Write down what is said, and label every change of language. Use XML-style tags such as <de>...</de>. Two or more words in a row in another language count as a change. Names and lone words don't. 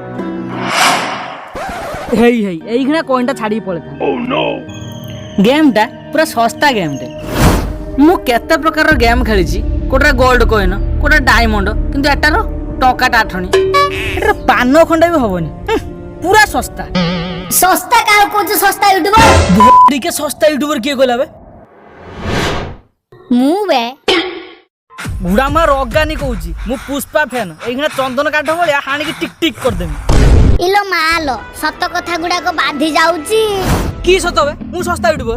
<or>ହେଇ ହେଇ ଏଇଖିଣା କଏନ୍ଟା ଛାଡ଼ିକି ପଳେଇଥା ଗେମ୍ଟା ପୁରା ଶସ୍ତା ଗେମ୍ଟେ ମୁଁ କେତେ ପ୍ରକାରର ଗେମ୍ ଖେଳିଛି କୋଉଟା</or> <en>gold coin</en> <or>କୋଉଟା ଡାଇମଣ୍ଡ କିନ୍ତୁ ଏଟାର ଟଙ୍କାଟା ଆଠଣି ଏଟାର ପାନ ଖଣ୍ଡେ ବି ହବନି ପୁରା ଶସ୍ତା</or> <hi>सस्ता का कुछ सस्ता यूट्यूबर</hi> <or>ଟିକେ ଶସ୍ତା ୟୁଟ୍ୟୁବର କିଏ କହିଲା ବେ ମୁଁ ବେ ବୁଢା ମା ରଗାନି କହୁଛି ମୁଁ ପୁଷ୍ପା ଫ୍ୟାନ ଏଇଖିଣା ଚନ୍ଦନ କାଠ ଭଳିଆ ହାଣିକି ଟିକ ଟିକ କରିଦେମି ଇଲୋ ମାଲୋ ସତ କଥା ଗୁଡାକ ବାଧି ଯାଉଛି କି ସତ ବେ ମୁଁ ଶସ୍ତା ୟୁଟ୍ୟୁବର</or>